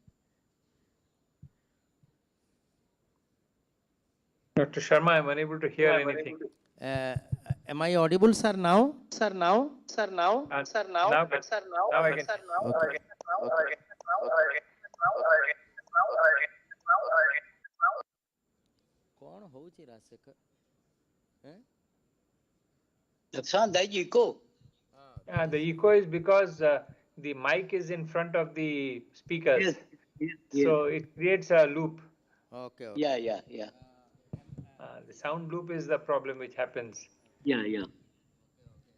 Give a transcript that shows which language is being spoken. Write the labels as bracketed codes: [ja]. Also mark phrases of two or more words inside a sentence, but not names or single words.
[en] Dr. Sharma, I'm unable to hear anything. Am I audible, sir, now? Sir, now? Sir, now? Sir, now? Now, but Sir, now? now I can. Sir, now? [or] Okay. କଣ ହେଉଛି ରାଶେଖର? [en] Lakshman, that you go. The echo is because the mic is in front of the speakers. Yes. So it creates a loop. Okay. Yeah. The sound loop is the problem which happens.